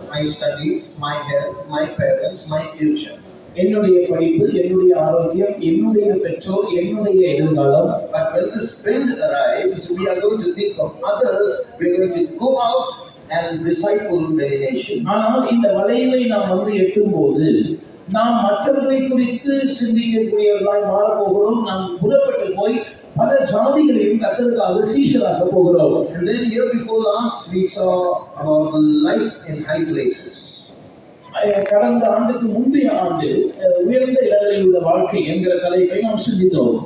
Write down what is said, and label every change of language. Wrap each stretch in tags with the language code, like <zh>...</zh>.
<en>My studies, my health, my parents, my future.</en> <ta>என்னுடைய படிப்பு, என்னுடைய ஆரோக்கியம், என்னுடைய பெற்றோர், என்னுடைய எதிர்காலம்.</ta> <en>But when this bend arrives, we are going to think of others. We are going to go out and disciple many nations.</en> <ta>ஆனால் இந்த வளைவை நாம் வந்து எட்டும் போது நாம் மற்றவர்களை குறித்து சிந்திக்கக்கூடியவர்களாய் மாறப்போகிறோம். நாம் புறப்பட்டு போய் பல ஜாதிகளையும் கர்த்தருக்காக சீஷராக போகிறோம்.</ta> <en>And then year before last, we saw about the life in high places.</en> <ta>கடந்த ஆண்டுக்கு முந்தைய ஆண்டு உயர்ந்த இடங்களில் உள்ள வாழ்க்கை என்கிற தலைப்பை நாம் சிந்தித்தோம்.</ta>